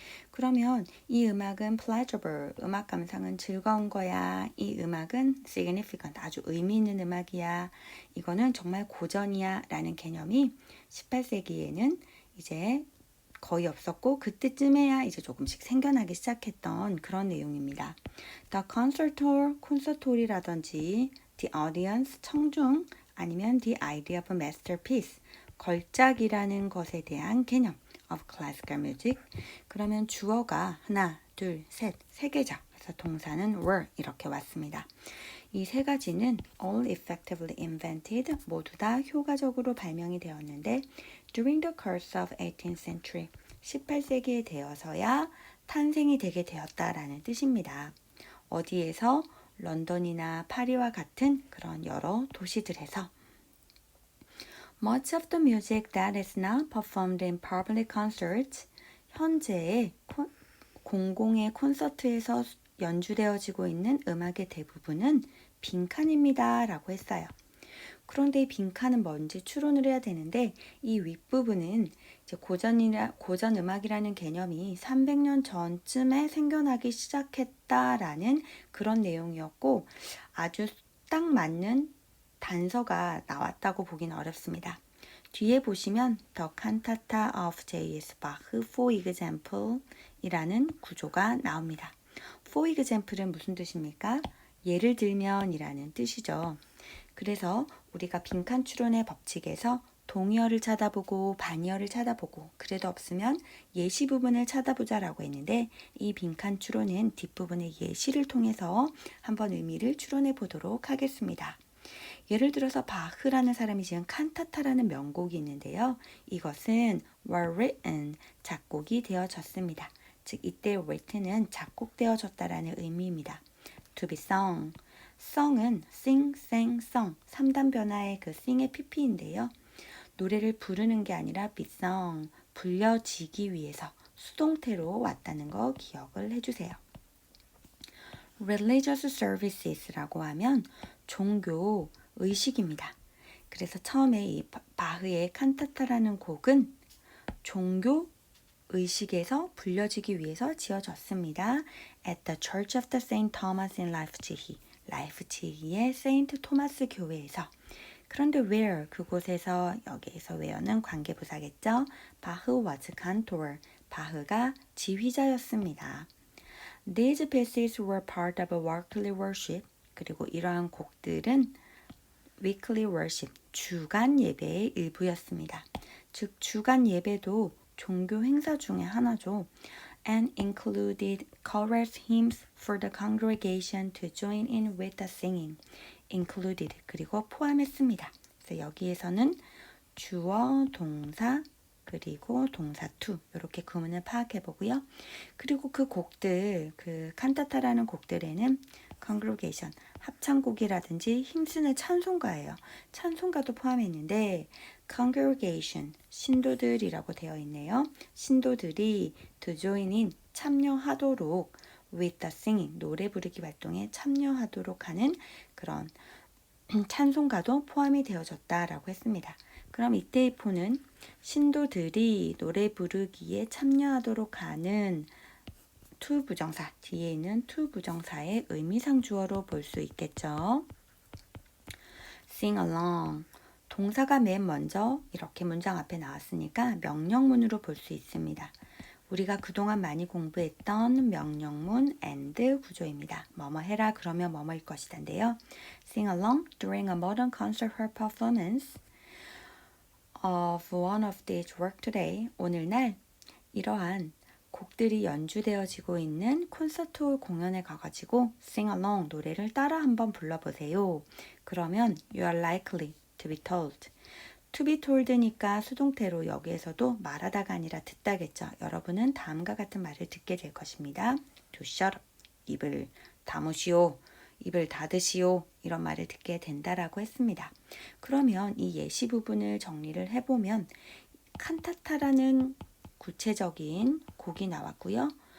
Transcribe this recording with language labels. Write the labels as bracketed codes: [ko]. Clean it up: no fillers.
[ko] 그러면 이 음악은 pleasurable, 음악 감상은 즐거운 거야. 이 음악은 significant, 아주 의미 있는 음악이야. 이거는 정말 고전이야 라는 개념이 18세기에는 이제 거의 없었고 그때쯤에야 이제 조금씩 생겨나기 시작했던 그런 내용입니다. [en] The concert hall, [ko] 콘서트홀이라든지 [en] the audience, 청중, 아니면 the idea of a masterpiece, [ko] 걸작이라는 것에 대한 개념 [en] of classical music. [ko] 그러면 주어가 하나, 둘, 셋, 세 개죠. 그래서 동사는 were 이렇게 왔습니다. 이 세 가지는 [en] all effectively invented, [ko] 모두 다 효과적으로 발명이 되었는데 [en] during the course of 18th century, [ko] 18세기에 되어서야 탄생이 되게 되었다라는 뜻입니다. 어디에서? 런던이나 파리와 같은 그런 여러 도시들에서. [en] Much of the music that is now performed in public concerts, [ko] 현재 공공의 콘서트에서 연주되어지고 있는 음악의 대부분은 빈칸입니다 라고 했어요. 그런데 이 빈칸은 뭔지 추론을 해야 되는데 이 윗부분은 이제 고전 음악이라는 개념이 300년 전쯤에 생겨나기 시작했다라는 그런 내용이었고 아주 딱 맞는 단서가 나왔다고 보기는 어렵습니다. 뒤에 보시면 [en] The Cantata of J.S. [ko] Bach [en] for example [ko] 이라는 구조가 나옵니다. For example은 무슨 뜻입니까? 예를 들면 이라는 뜻이죠. 그래서 우리가 빈칸 추론의 법칙에서 동의어를 찾아보고 반의어를 찾아보고 그래도 없으면 예시 부분을 찾아보자라고 했는데 이 빈칸 추론은 뒷부분의 예시를 통해서 한번 의미를 추론해 보도록 하겠습니다. 예를 들어서 바흐라는 사람이 지은 칸타타라는 명곡이 있는데요. 이것은 [en] were written, [ko] 작곡이 되어졌습니다. 즉 이때 written은 작곡되어졌다라는 의미입니다. to be sung, sung은 sing, sang, sung, 3단 변화의 그 sing의 pp인데요. 노래를 부르는 게 아니라 be sung, 불려지기 위해서 수동태로 왔다는 거 기억을 해주세요. religious services라고 하면 종교 의식입니다. 그래서 처음에 이 바흐의 칸타타라는 곡은 종교 의식에서 불려지기 위해서 지어졌습니다. [en] At the Church of the St. Thomas in Leipzig, [ko] 라이프치히의 세인트 토마스 교회에서. 그런데 where 그곳에서 여기에서 where는 관계부사겠죠. [en] 바흐 was cantor. [ko] 바흐가 지휘자였습니다. [en] These pieces were part of weekly worship. [ko] 그리고 이러한 곡들은 weekly worship, 주간 예배의 일부였습니다. 즉 주간 예배도 종교 행사 중에 하나죠. [en] And included chorus hymns for the congregation to join in with the singing. [ko] included 그리고 포함했습니다. 그래서 여기에서는 주어, 동사, 그리고 동사 to 이렇게 구문을 파악해 보고요. 그리고 그 곡들, 그 칸타타라는 곡들에는 congregation, 합창곡이라든지 힘쓰는 찬송가예요. 찬송가도 포함했는데 congregation, 신도들이라고 되어 있네요. 신도들이 to join in, 참여하도록 with the singing, 노래 부르기 활동에 참여하도록 하는 그런 찬송가도 포함이 되어졌다라고 했습니다. 그럼 이때의 포는 신도들이 노래 부르기에 참여하도록 하는 to 부정사, 뒤에 있는 to 부정사의 의미상 주어로 볼 수 있겠죠. sing along, 동사가 맨 먼저 이렇게 문장 앞에 나왔으니까 명령문으로 볼 수 있습니다. 우리가 그동안 많이 공부했던 명령문 and 구조입니다. 뭐뭐 해라 그러면 뭐뭐일 것이다인데요. [en] Sing along during a modern concert hall performance of one of these work today. [ko] 오늘날 이러한 곡들이 연주되어지고 있는 콘서트홀 공연에 가가지고 sing along 노래를 따라 한번 불러보세요. 그러면 [en] you are likely to be told. [ko] to be told니까 수동태로 여기에서도 말하다가 아니라 듣다겠죠. 여러분은 다음과 같은 말을 듣게 될 것입니다. [en] to shut up, [ko] 입을 다무시오, 입을 닫으시오 이런 말을 듣게 된다라고 했습니다. 그러면 이 예시 부분을 정리를 해보면 칸타타라는 구체적인 곡이 나왔고요.